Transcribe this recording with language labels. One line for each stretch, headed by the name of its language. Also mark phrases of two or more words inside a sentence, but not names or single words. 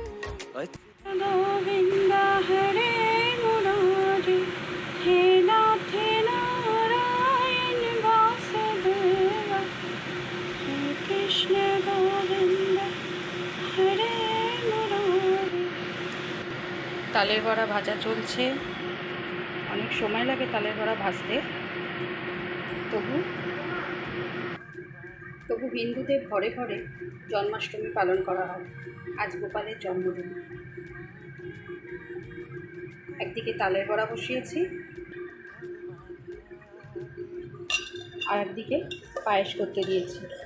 Sanskrit: गोविन्द हरे मुरारी हे नाथ नारायण वासुदेव हे कृष्ण गोविन्द हरे मुरारी।
Bangla: তালের বড়া ভাজা চলছে। অনেক সময় লাগে তালের বড়া ভাজতে, তবু হিন্দুদের ঘরে ঘরে জন্মাষ্টমী পালন করা হয়। আজ গোপালের জন্মদিন। একদিকে তালের বড়া বসিয়েছি, আর একদিকে পায়েস করতে দিয়েছি।